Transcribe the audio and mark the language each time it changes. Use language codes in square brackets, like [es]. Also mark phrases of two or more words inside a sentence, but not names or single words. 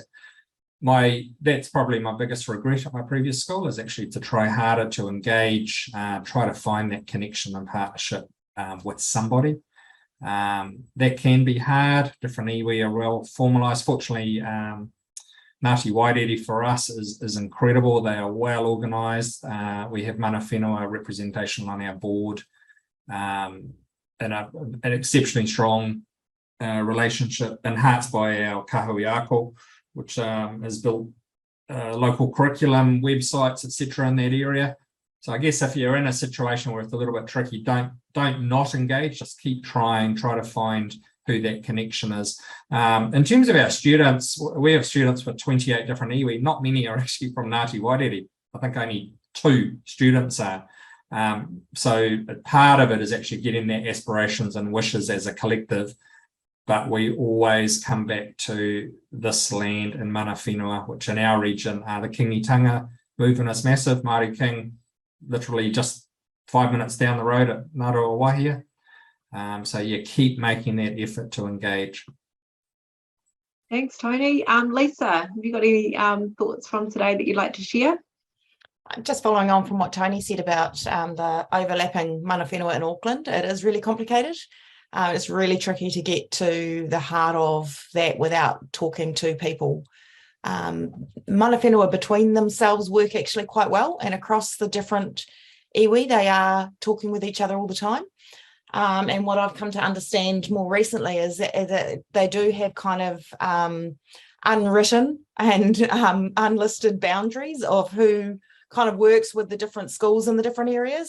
[en] That's probably my biggest regret at my previous school, is actually to try harder to engage, try to find that connection and partnership with somebody. That can be hard. Different iwi are well formalised. Fortunately, Ngāti Wairere for us is incredible. They are well organised. We have [mi] mana whenua [en] representation on our board, and an exceptionally strong relationship, enhanced by our [mi] kahui ako, [en] which has built local curriculum, websites, etc. in that area. So I guess if you're in a situation where it's a little bit tricky, don't not engage, just keep trying, try to find who that connection is. In terms of our students, we have students with 28 different iwi. Not many are actually from Ngāti Wairere. I think only 2 students are. So part of it is actually getting their aspirations and wishes as a collective. But we always come back to this land in [mi] mana whenua, [en] which in our region, the Kingitanga movement is massive. Māori King, literally just 5 minutes down the road at Ngāroa Wahia. So you keep making that effort to engage. Thanks, Tony. Lisa, have you got any thoughts from today that you'd like to share? Just following on from what Tony said about the overlapping [mi] mana whenua [en] in Auckland, it is really complicated. It's really tricky to get to the heart of that without talking to people. [mi] Mana whenua [en] between themselves work actually quite well, and across the different iwi, they are talking with each other all the time. And what I've come to understand more recently is that they do have kind of unwritten and unlisted boundaries of who kind of works with the different schools in the different areas.